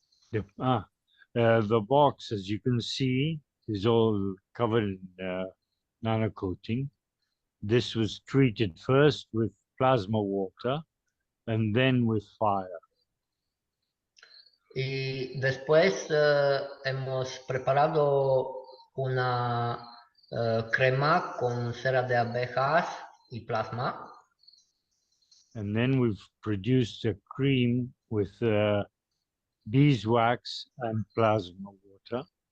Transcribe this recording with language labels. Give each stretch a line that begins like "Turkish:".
English: the box, as you can see, is all covered in nano coating. This was treated first with plasma water and then with fire.
Spanish: Y después hemos preparado una crema con cera de abejas y plasma.
English: And then we've produced a cream with beeswax and plasma water.